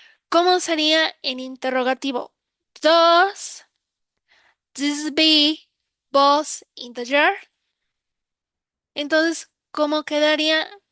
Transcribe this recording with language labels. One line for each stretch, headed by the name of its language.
Spanish: ¿Cómo sería en interrogativo?
English: Does this bee buzz in the yard?
Spanish: Entonces, ¿cómo quedaría?